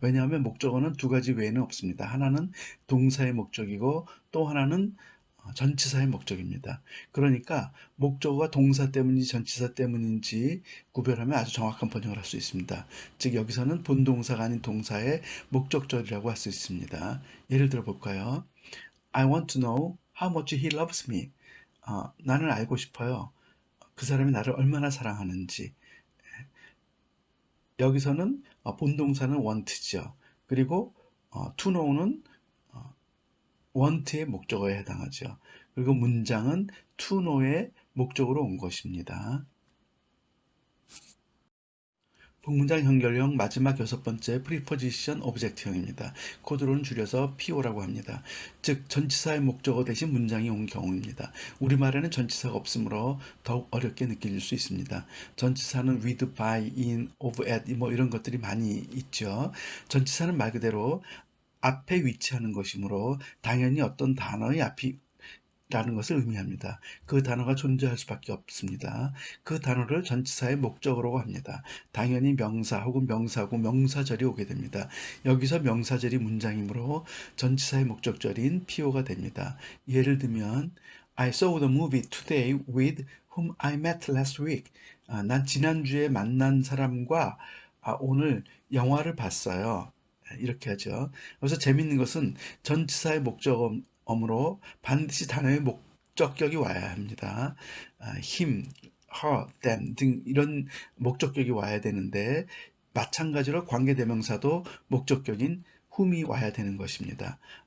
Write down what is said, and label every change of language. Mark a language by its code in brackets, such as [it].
[ko] 왜냐하면 목적어는 두 가지 외에는 없습니다. 하나는 동사의 목적이고 또 하나는 전치사의 목적입니다. 그러니까 목적어가 동사 때문인지 전치사 때문인지 구별하면 아주 정확한 번역을 할 수 있습니다. 즉 여기서는 본동사가 아닌 동사의 목적절이라고 할 수 있습니다. 예를 들어 볼까요? [en] I want to know how much he loves me. [ko] 나는 알고 싶어요. 그 사람이 나를 얼마나 사랑하는지. 여기서는 본동사는 want죠. 그리고 to know는 want의 목적어에 해당하죠. 그리고 문장은 to know의 목적으로 온 것입니다. 복문장 연결형 마지막 여섯 번째 프리포지션 오브젝트형입니다. 코드로는 줄여서 PO라고 합니다. 즉 전치사의 목적어 대신 문장이 온 경우입니다. 우리말에는 전치사가 없으므로 더욱 어렵게 느낄 수 있습니다. 전치사는 with, by, in, of, at 뭐 이런 것들이 많이 있죠. 전치사는 말 그대로 앞에 위치하는 것이므로 당연히 어떤 단어의 앞이 라는 것을 의미합니다. 그 단어가 존재할 수밖에 없습니다. 그 단어를 전치사의 목적어라고 합니다. 당연히 명사 혹은 명사구, 명사절이 오게 됩니다. 여기서 명사절이 문장이므로 전치사의 목적절인 PO가 됩니다. 예를 들면 [en] I saw the movie today with whom I met last week. [ko] 난 지난주에 만난 사람과 오늘 영화를 봤어요. 이렇게 하죠. 그래서 재밌는 것은 전치사의 목적어므로 반드시 단어의 목적격이 와야 합니다. him, her, them 등 이런 목적격이 와야 되는데 마찬가지로 관계대명사도 목적격인 whom이 와야 되는 것입니다.